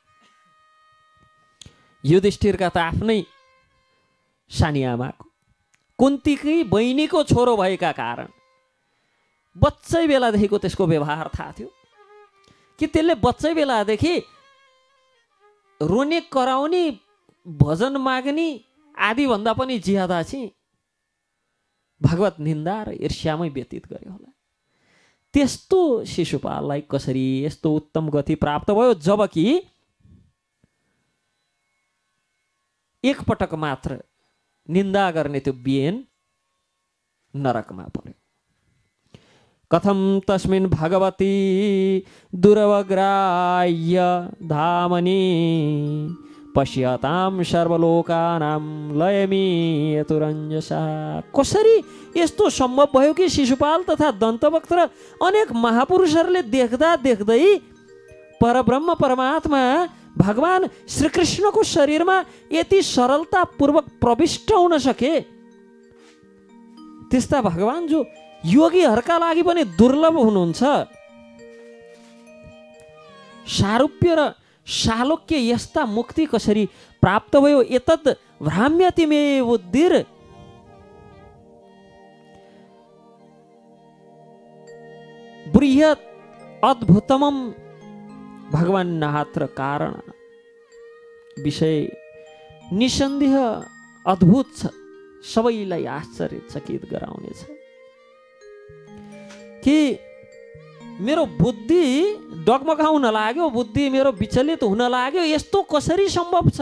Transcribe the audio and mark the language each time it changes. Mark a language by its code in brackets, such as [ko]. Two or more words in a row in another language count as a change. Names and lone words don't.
[ne] युधिष्ठिरका त आफ्नै सानी आमाको, कुन्तीकै बहिनीको छोरो भएका कारण बच्चै बेलादेखिको त्यसको व्यवहार थाहा थियो कि त्यसले बच्चै बेलादेखि रोने कराउने, भजन माग्ने आदि भन्दा पनि ज्यादा चाहिँ भगवत निन्दा र ईर्ष्यामै व्यतीत गर्यो होला। त्यस्तो शिशुपाललाई कसरी यस्तो उत्तम गति प्राप्त भयो, जबकि एक पटक मात्र निन्दा गर्ने त्यो बिहेन नरकमा पर्यो। [sa] कथम तस्मिन् भगवती दुरवग्राह्य धामनि पश्यताम सर्वलोकानां लयमीयतुरञ्जसा। [ne] कसरी यस्तो सम्भव भयो कि शिशुपाल तथा दन्तवक्त र अनेक महापुरुषहरूले देख्दा देख्दै परब्रह्म परमात्मा भगवान श्रीकृष्णको शरीरमा यति सरलतापूर्वक प्रविष्ट हुन सके? त्यस्ता भगवान जो योगीहरूका लागि पनि दुर्लभ हुनुहुन्छ। सारूप्य र शालोक्य यस्ता मुक्ति कसरी प्राप्त भयो? [sa] एतद् भ्राम्यति मे बुद्धिर। बृहत् अद्भुतमं भगवान नात्र कारण विषय [ne] निसन्देह अद्भुत छ, सबैलाई आश्चर्यचकित गराउनेछ। कि मेरो बुद्धि डगमगाउन लाग्यो, बुद्धि मेरो विचलित हुन लाग्यो, यस्तो कसरी सम्भव छ?